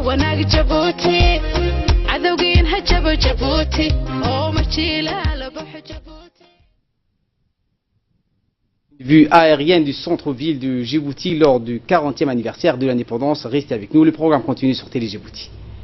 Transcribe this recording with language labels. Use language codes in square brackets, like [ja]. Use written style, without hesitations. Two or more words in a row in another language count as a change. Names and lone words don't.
[so] wanaag Jabuuti cadawgiin ha jabo Jabuuti oo majiila la baxo Jabuuti. [fr] Vue aérienne du centre-ville de Djibouti lors du 40e anniversaire de l'indépendance. Restez avec nous, le programme continue sur Télé Djibouti.